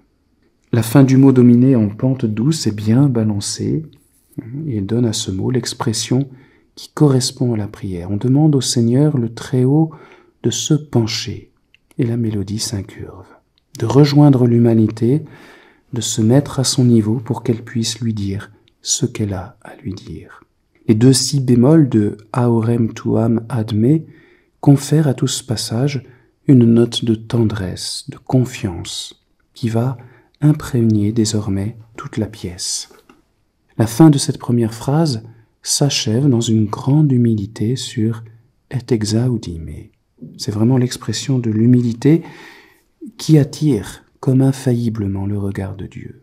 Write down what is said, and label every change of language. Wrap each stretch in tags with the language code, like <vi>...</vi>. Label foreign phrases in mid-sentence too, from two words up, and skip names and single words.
<fr>La fin du mot dominé en pente douce est bien balancée et donne à ce mot l'expression qui correspond à la prière. On demande au Seigneur le Très-Haut de se pencher et la mélodie s'incurve, de rejoindre l'humanité, de se mettre à son niveau pour qu'elle puisse lui dire ce qu'elle a à lui dire. Les 2 si bémols de</fr> <la>Aorem tuam ad me</la> <fr>confèrent à tout ce passage une note de tendresse, de confiance, qui va imprégner désormais toute la pièce. La fin de cette première phrase s'achève dans une grande humilité sur</fr> <la>et exaudime.</la> <fr>C'est vraiment l'expression de l'humilité qui attire comme infailliblement le regard de Dieu.</fr>